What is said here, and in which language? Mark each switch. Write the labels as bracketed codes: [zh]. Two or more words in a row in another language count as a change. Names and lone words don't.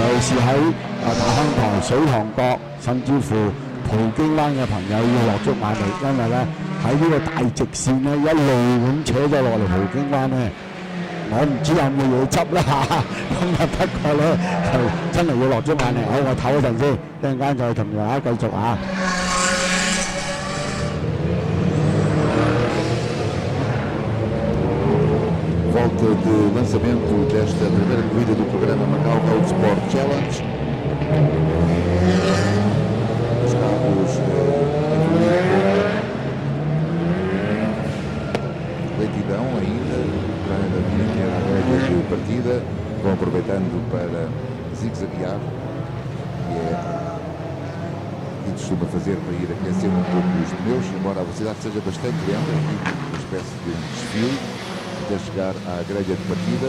[yue] 尤其是喺大坑台、水塘角，甚至乎葡京灣嘅朋友要落足眼力，因為咧喺呢個大直線咧一路咁扯咗落嚟葡京灣咧，我唔知有冇嘢執啦嚇。咁啊不過咧就真係要落足眼力。好，我唞一陣先，一陣間再同大家繼續啊。 [pt] Volta de lançamento desta primeira corrida do programa Macau Road Sport Challenge. Os carros lentidão ainda para vir à régua de partida, vão aproveitando para zigue-zaguear, que é o que costuma fazer para ir aquecendo um pouco os pneus, embora a velocidade seja bastante lenta, uma espécie de desfile até chegar à grelha de partida.